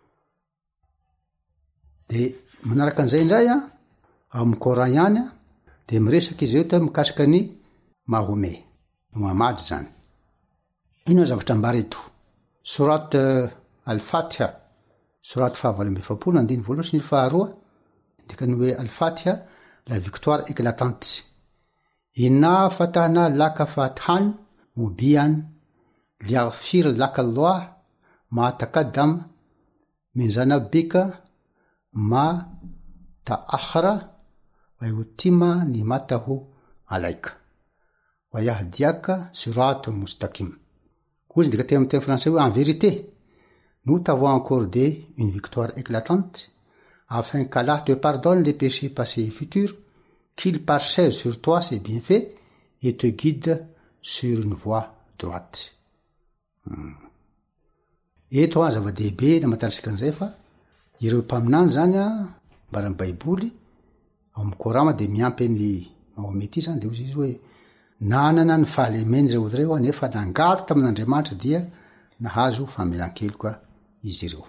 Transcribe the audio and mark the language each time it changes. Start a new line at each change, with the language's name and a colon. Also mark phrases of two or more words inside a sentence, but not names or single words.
Malagasy: Dia manaraka an'izay indray ao amin'ny Coran ihany dia miresaka izy eto mikasika ny Mahome, Muhammad zany. Ino zavatra ambara eto? Surat Al-Fatiha surat 9:20 andiny 1 sy ny 2 dikany hoe Al-Fatiha,
French: la victoire éclatante.
Arabic: إنا فتحنا لك فتحا مبينا ليغفر لك الله ما تقدم من ذنبك ما تأخر ويتم نعمته عليك ويهديك صراطا مستقيما.
French: Vous dites en français, en vérité, nous t'avons accordé une victoire éclatante afin qu'Allah te pardonne les péchés passés et futurs, qu'il parchève sur toi ses bienfaits et te guide sur une voie droite.
Malagasy: Eto zava-dehibe na matantsika an'izay fa ireo mpaminany zany mbaran'ny Baiboly ao amin'ny Korama dia miampy ny Mahomety zany dia izy hoe nanana ny fahalemeny reo reo nefa nangalo tamin'Andriamanitra dia nahazo famelan-keloka izy ireo.